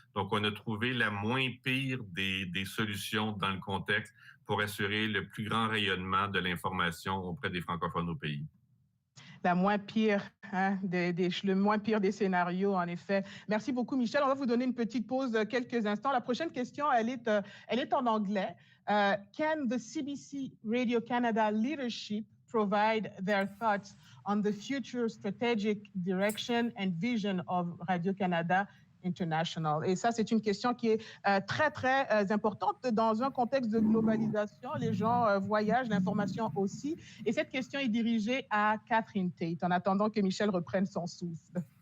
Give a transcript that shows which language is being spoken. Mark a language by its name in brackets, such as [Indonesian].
[French] Donc, on a trouvé la moins pire des solutions dans le contexte pour assurer le plus grand rayonnement de l'information auprès des francophones au pays. La moins pire, le moins pire des scénarios, en effet. Merci beaucoup, Michel. On va vous donner une petite pause de quelques instants. La prochaine question, elle est en anglais. [English] Can the CBC Radio Canada leadership provide their thoughts on the future strategic direction and vision of Radio-Canada International? [French] Et ça, c'est une question qui est très, très importante dans un contexte de globalisation. Les gens voyagent, l'information aussi. Et cette question est dirigée à Catherine Tate, en attendant que Michel reprenne son souffle.